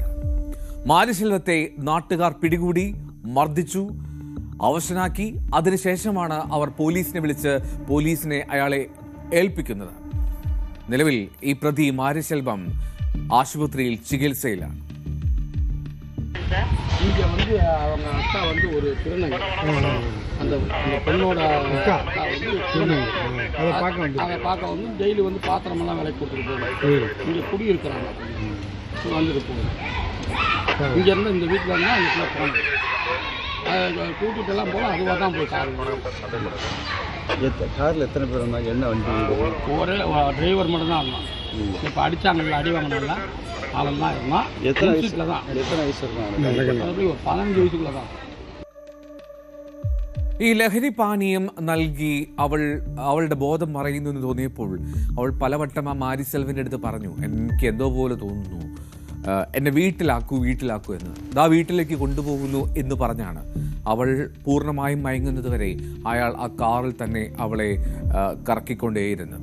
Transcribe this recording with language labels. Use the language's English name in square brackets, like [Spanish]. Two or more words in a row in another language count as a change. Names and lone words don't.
[Malayalam] മാരിശെൽവത്തെ നാട്ടുകാർ പിടികൂടി മർദ്ദിച്ചു, അവശനാക്കി. അതിനുശേഷമാണ് അവർ പോലീസിനെ വിളിച്ച് പോലീസിനെ അയാളെ ഏൽപ്പിക്കുന്നത്. നിലവിൽ ഈ പ്രതി മാരിശെൽവം ആശുപത്രിയിൽ ചികിത്സയിലാണ്. [Tamil] இங்கே வந்து அவங்க அக்கா வந்து ஒரு திருநங்கை, அந்த பெண்ணோட அக்கா வந்து திருநங்கை. அதை பார்க்க வந்து டெய்லி வந்து பாத்திரமெல்லாம் விலைக்கு கொடுத்துட்டு போகுது. இங்கே குடியிருக்கிறாங்க, வந்துட்டு போகுது. இங்கேருந்து இந்த வீட்டில் இருந்தால் அங்கே போகணும். அதை கூட்டிகிட்டெல்லாம் போகலாம். அதுவாக தான் போய் காரில் எத்தனை பேர் இருந்தாங்க? என்ன வண்டி? ஒரே டிரைவர் மட்டும்தான் இருந்தான். இப்போ அடித்தாங்கல்ல, அடி வாங்கினால அவெல்லாம் இருந்தான். எத்தனை வயசில் தான்? எத்தனை வயசு இருக்கும்? ஒரு 15 வயசுக்குள்ள தான். [Malayalam] ഈ ലഹരി പാനീയം നൽകി അവളുടെ ബോധം മറയുന്നു എന്ന് തോന്നിയപ്പോൾ അവൾ പലവട്ടം ആ മാരിസെൽവൻ്റെ അടുത്ത് പറഞ്ഞു, എനിക്ക് എന്തോ പോലെ തോന്നുന്നു, എന്നെ വീട്ടിലാക്കൂ എന്ന്. ദാ വീട്ടിലേക്ക് കൊണ്ടുപോകുന്നു എന്ന് പറഞ്ഞാണ് അവൾ പൂർണ്ണമായും മയങ്ങുന്നത് വരെ അയാൾ ആ കാറിൽ തന്നെ അവളെ കറക്കിക്കൊണ്ടേയിരുന്നത്.